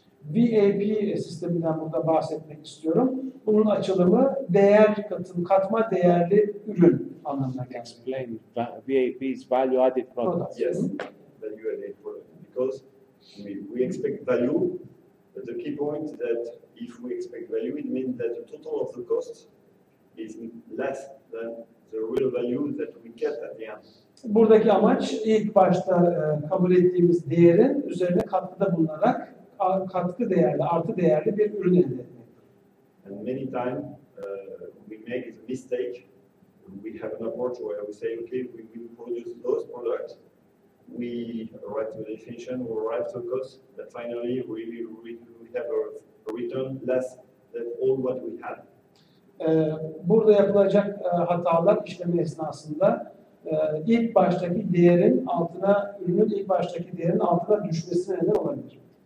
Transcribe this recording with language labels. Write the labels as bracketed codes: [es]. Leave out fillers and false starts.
[tr] VAP sisteminden burada bahsetmek istiyorum. Bunun açılımı katma değerli ürün anlamına geliyor. [en] Explain VAP's value added products. Yes, value added product. Because we expect value, but the key point is that if we expect value, it means that the total of the cost is less than the real value that we get at the end. [tr] Buradaki amaç ilk başta kabul ettiğimiz değerin üzerine katkıda bulunarak katkı değerli, artı değerli bir ürün elde etmek. [en] And many times we make a mistake. We have an approach where we say, okay, we will produce those products. We arrive to the definition, we arrive to cost, but finally we have a return less than all what we had. [tr] Burada yapılacak hatalar işlemi esnasında ilk baştaki değerin altına, ürünün ilk baştaki değerin altına düşmesine neden olabilir.